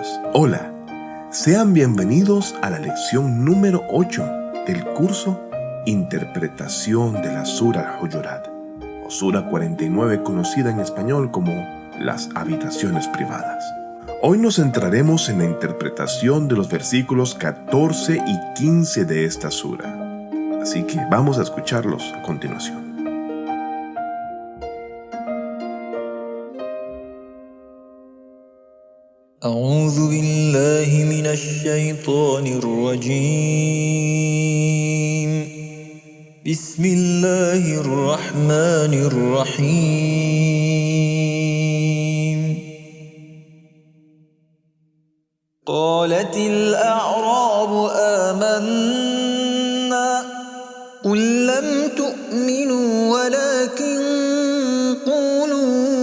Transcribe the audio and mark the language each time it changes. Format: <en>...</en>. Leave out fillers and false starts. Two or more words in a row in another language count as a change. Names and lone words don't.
<es>Hola, sean bienvenidos a la lección número 8 del curso Interpretación de la Sura Al-Hujurat, o Sura 49, conocida en español como las habitaciones privadas. Hoy nos centraremos en la interpretación de los versículos 14 y 15 de esta sura. Así que vamos a escucharlos a continuación.</es> <ar>أعوذ بالله من الشيطان الرجيم بسم الله الرحمن الرحيم قالت الأعراب آمنا قل لم تؤمنوا ولكن قولوا</ar>